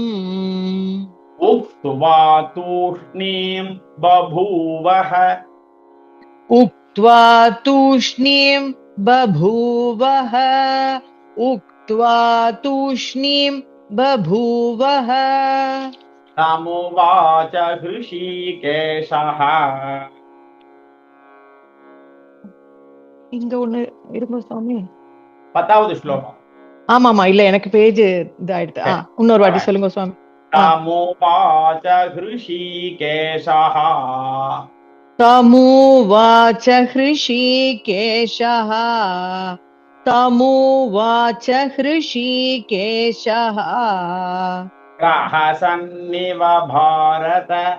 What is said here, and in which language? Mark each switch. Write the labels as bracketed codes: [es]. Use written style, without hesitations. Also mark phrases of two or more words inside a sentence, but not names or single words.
[sa] उक्त्वा तूष्णीं बभूवः उक्त्वा तूष्णीं बभूवः उक्त्वा तूष्णीं बभूवः तमुवाच हृषीकेशः [ta] இங்க ஒண்ணு இருங்க சுவாமி. 10வது ஸ்லோகம். ஆமாமா, இல்ல எனக்கு பேஜ் இதாயிடுது. இன்னொரு வாட்டி சொல்லுங்க சுவாமி. [sa] तमुवाच हृषीकेशः तमुवाच हृषीकेशः तमुवाच हृषीकेशः प्रहसन्निव भारत